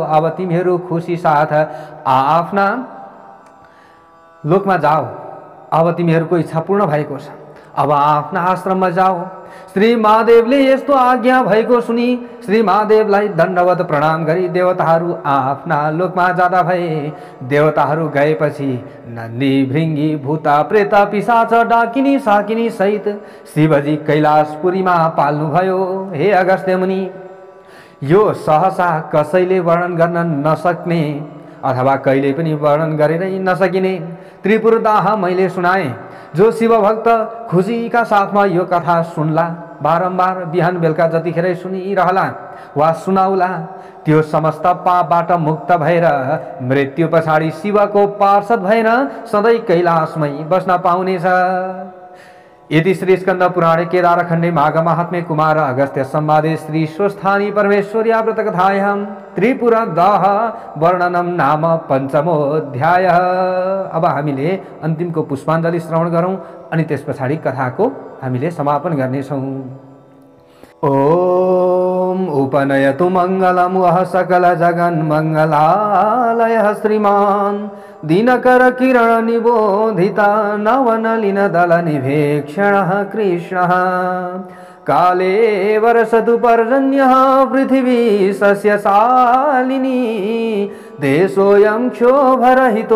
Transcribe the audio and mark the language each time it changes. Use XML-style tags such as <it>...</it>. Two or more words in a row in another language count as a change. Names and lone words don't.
<ne>अब तिमीहरू खुसी साथ आफ्ना लोकमा जाओ। अब तिमीहरूको इच्छा पूर्ण भएको छ। अब आफ्ना आश्रममा जाओ। श्री महादेवले यस्तो आज्ञा भएको सुनि श्री महादेवलाई दण्डवत प्रणाम गरी देवताहरू आफ्ना लोकमा जाँदा भए। देवताहरू गएपछि नन्दी भृङ्गी भूता प्रेत पिशाच डाकिनी साकिनी सहित शिवजी कैलाशपुरीमा पाल्नुभयो। हे अगस्त्य मुनि, यो सहसा कसैले वर्णन गर्न नसक्ने अथवा कहिले पनि वर्णन गरेरै नसकिने त्रिपुरदाह मैले सुनाएँ। जो शिवभक्त खुसीका साथमा यो कथा सुन्ला, बारम्बार बिहान बेलुका जतिखेरै सुनिरहला वा सुनाउला, त्यो समस्त पापबाट मुक्त भएर मृत्यु पछाडि शिवको पार्षद भएर सधैँ कैलाशमै बस्न पाउनेछ।</ne> <sa>यदि श्री स्कंद पुराणे केदारखण्डे माघ महात्म्ये कुमार अगस्त्य संवादे श्री स्वस्थानी परमेश्वर्या व्रतकथायां त्रिपुरदाह वर्णनम नाम पञ्चमोऽध्याय।</sa> <ne>अब हामीले अन्तिमको पुष्पाञ्जली श्रवण गरौँ अनि त्यस पछाडि कथाको हामीले समापन गर्नेछौँ।</ne> <sa>ओम उपनयतु मङ्गलं वः सकल जगन् मङ्गलालयः श्रीमान् दिनकर किरण निबोधिता नवनलिन दल निभेक्षणः कृष्णः काले वर्षतु पर्जन्यः पृथिवी सस्यशालिनी देशोऽयं क्षोभरहितो</sa>